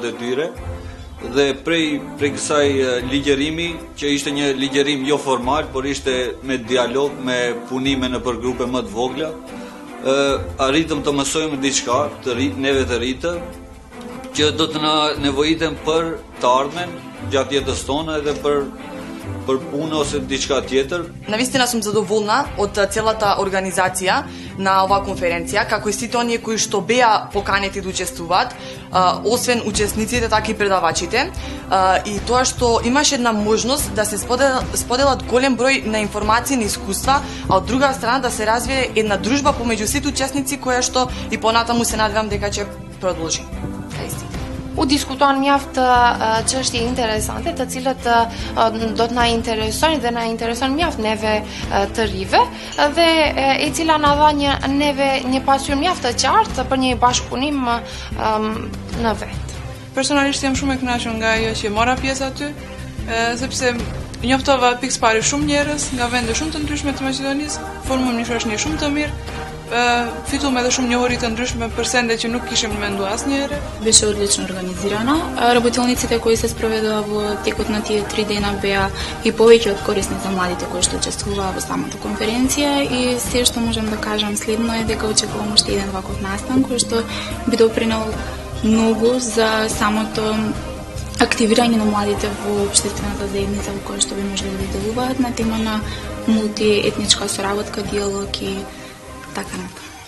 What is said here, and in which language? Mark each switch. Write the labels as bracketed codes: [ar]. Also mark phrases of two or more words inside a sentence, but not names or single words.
[sq] e tyre, dhe prej kësaj ligjërimi, që ishte një ligjërim jo formal, por ishte me dialog, me punime në për grupe më të vogla, arritëm të mësojmë diçka, neve të rritë, që do të na nevojitem për të ardhmen gjatë jetës tonë edhe për punë ose diçka tjetër. [mk] Навистина сум задоволна од целата организација на оваа конференција, како и сите оние кои што беа поканети да учествуваат, освен учесниците, така и предавачите, и тоа што имаше една можност да се споделат голем број на информации, на искуства, а од друга страна да се развие една дружба помеѓу сите учесници, која што и понатаму се надевам дека ќе продолжи. [sq] U diskutuan mjaft çështje interesante, të cilët do të na interesojnë dhe na intereson mjaft neve të rive, dhe e cila na dha neve një pasqyrë mjaft të qartë për një bashkëpunim në vet. Personalisht jam shumë e kënaqur nga ajo që mora pjesë aty, sepse njoftova pikë pari shumë njerëz nga vende shumë të ndryshme të Maqedonisë, formum një shoqëni shumë të mirë. Фитувам edhe shumë njohuri të ndryshme për sende që nuk kishim menduar asnjëherë. [mk] Беше одлично организирана. Работилниците кои се спроведува во текот на тие 3 дена беа и повеќе од корисни за младите кои што учествуваа во самата конференција, и се што можам да кажам следно е дека очекувам уште еден ваков настан кој што би допринел многу за самото активирање на младите во општествената заедница во која што би можеле да делуваат на тема на мултиетничка соработка, диалог и така натаму.